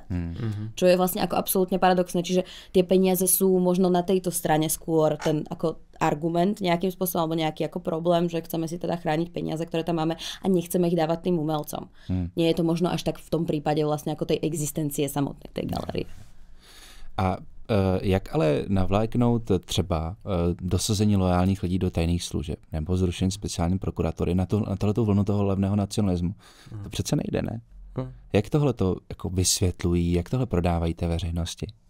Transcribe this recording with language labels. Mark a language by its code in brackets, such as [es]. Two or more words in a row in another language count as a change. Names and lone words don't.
[sk] Čo je vlastne ako absolútne paradoxné, čiže tie peniaze sú možno na tejto strane skôr ten ako argument nejakým spôsobom, alebo nejaký ako problém, že chceme si teda chrániť peniaze, ktoré tam máme a nechceme ich dávať tým umelcom. Nie je to možno až tak v tom prípade vlastne ako tej existencie samotnej tej galérie. [cs] A jak ale navléknout třeba dosazení loajálních lidí do tajných služeb nebo zrušení speciální prokuratury na tohleto vlnu toho levného nacionalismu? To přece nejde, ne? Jak tohle to jako vysvětlují, jak tohle prodávají té veřejnosti?